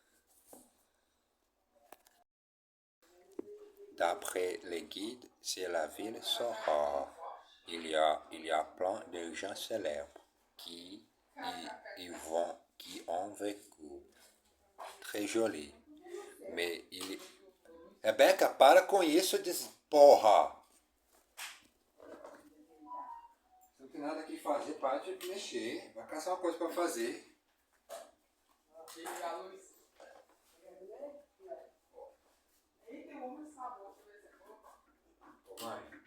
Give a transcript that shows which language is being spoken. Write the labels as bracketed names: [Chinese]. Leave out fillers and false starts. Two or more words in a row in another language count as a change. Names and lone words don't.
[French] D'après les guides, c'est la ville Sora. Il y a plein de gens célèbres qui ont vécu. Très joli. [Portuguese] Mais Rebeca, para com isso, porra! Não tem nada que fazer, para de mexer. Vai caçar uma coisa para fazer. Vai.